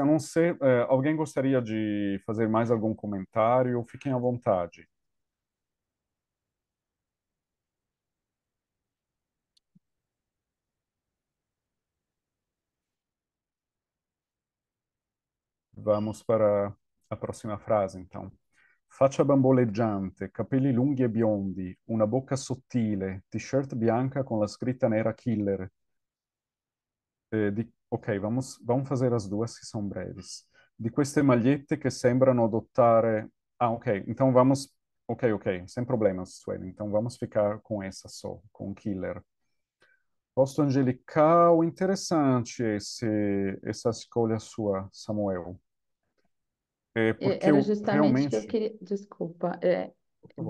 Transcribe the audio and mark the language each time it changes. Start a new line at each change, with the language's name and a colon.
Portuguese: A não ser, alguém gostaria de fazer mais algum comentário? Fiquem à vontade. Vamos para a próxima frase, então.
Italian: Faccia bamboleggiante, capelli lunghi e biondi, una bocca sottile, t-shirt bianca con la scritta nera Killer.
Portuguese: Ok, vamos fazer as duas que são breves.
Italian: Di queste magliette che sembrano adottare.
Portuguese: Ah, ok, então vamos. Ok, ok, sem problemas, Sueli. Então vamos ficar com essa só, com Killer. Posto angelical, interessante essa escolha sua, Samuel. Porque eu justamente o que eu realmente. queria. Desculpa, Por favor.